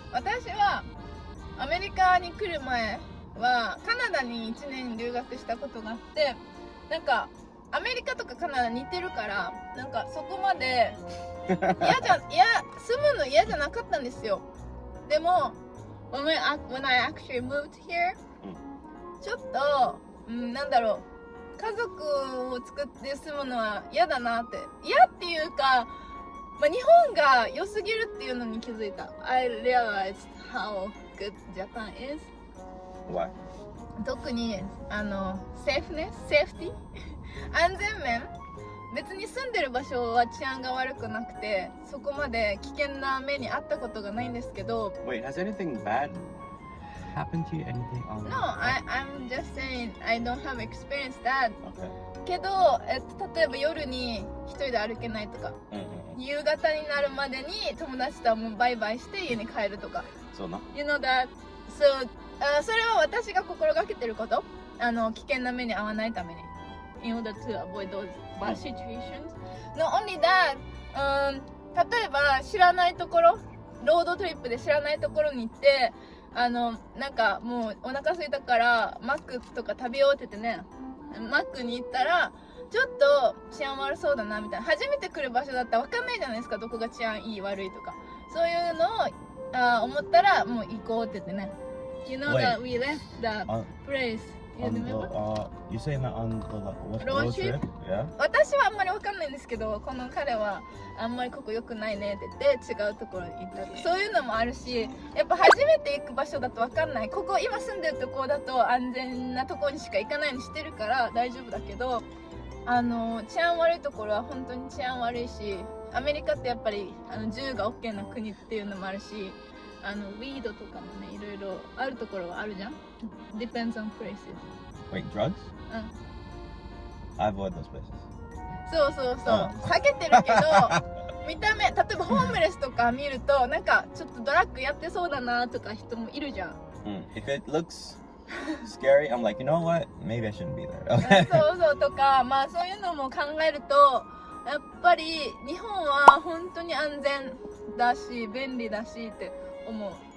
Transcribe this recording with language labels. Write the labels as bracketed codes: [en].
[ja] 私はアメリカに来る前はカナダに1年留学したことがあって、なんかアメリカとかカナダ似てるから、なんかそこまで住むの嫌じゃなかったんですよ。でも [en] when I actually moved here、 [ja] ちょっと、なんだろう、家族を作って住むのは嫌だなって、嫌っていうか、まあ、日本が良すぎるっていうのに気づいた。 [en] I realized how good Japan is. Why? [ja] 特にセーフティ安全面、別に住んでる場所は治安が悪くなくて、そこまで危険な目に遭ったことがないんですけど。 [en] Wait, has anything bad happened to you? Anything on? No, I'm just saying I don't have experienced that. Okay. [ja] けど、例えば夜に一人で歩けないとか、夕方になるまでに友達とはもうバイバイして家に帰るとか。 [en] So no. You know that? So, [ja] それは私が心がけてること。危険な目に遭わないために。 [en] In order to avoid those bad situations. Not only that, [ja] 例えば知らないところ、ロードトリップで知らないところに行って、なんかもうお腹空いたからマックとか食べようって言ってね、マックに行ったらちょっと治安悪そうだなみたいな、初めて来る場所だったら分かんないじゃないですか、どこが治安いい悪いとか、そういうのを思ったらもう行こうって言ってね。 [en] You know that we left the place. You remember? You saying that on the Road trip? Yeah. [ja] 私はあんまり分かんないんですけど、この彼はあんまりここ良くないねって言って違うところに行ったと、そういうのもあるし、やっぱ初めて行く場所だと分かんない、ここ今住んでるところだと安全なところにしか行かないようにしてるから大丈夫だけど、治安悪いところは本当に治安悪いし、アメリカってやっぱり銃が OK な国っていうのもあるし、ウィードとかもね、いろいろあるところはあるじゃん。 [en] Depends on places. Wait, drugs? [ja] うん、 [en] I avoid those places. [ja] そうそうそう、避けてるけど見た目、例えばホームレスとか見るとなんかちょっとドラッグやってそうだなとか人もいるじゃん。 [en] If it looks scary, I'm like, you know what? Maybe I shouldn't be there. Okay. [ja] そうそうとか、まあそういうのも考えるとやっぱり日本は本当に安全だし便利だしって思う。